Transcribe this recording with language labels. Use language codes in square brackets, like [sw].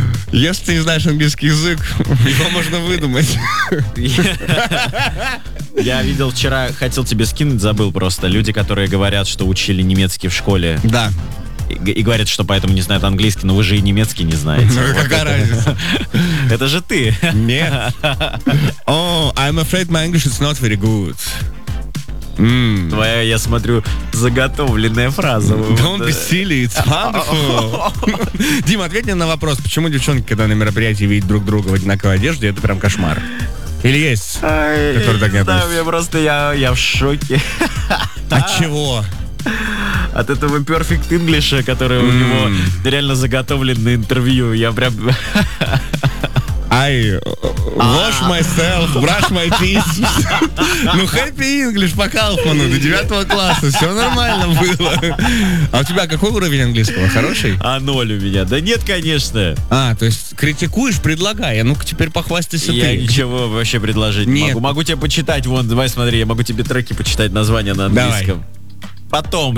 [ru] Если ты не знаешь английский язык, его можно выдумать. Я видел вчера, хотел тебе скинуть, забыл просто. Люди, которые говорят, что учили немецкий в школе. Да. И говорят, что поэтому не знают английский, но вы же и немецкий не знаете. Ну, вот какая разница? Это же ты. Нет. [en] Oh, I'm afraid my English is not very good. Mm. [ru] Твоя, я смотрю, заготовленная фраза. [en] Don't be silly, it's wonderful. [ru] Дим, ответь мне на вопрос, почему девчонки, когда на мероприятии видят друг друга в одинаковой одежде, это прям кошмар. Или есть, который так не относится? Я просто, я в шоке. От чего? От этого [en] Perfect English, [ru] который у него реально заготовлен на интервью. Я прям... [en] I wash myself, brush my teeth. [ru] Ну, happy English по Кауфману до 9 класса. Все нормально было. А у тебя какой уровень английского? Хороший? А ноль у меня. Да нет, конечно. А, то есть критикуешь, предлагай. А ну-ка теперь похвастайся ты. Я ничего вообще предложить не могу. Могу тебе почитать. Вон, давай смотри, я могу тебе треки почитать, названия на английском. Потом.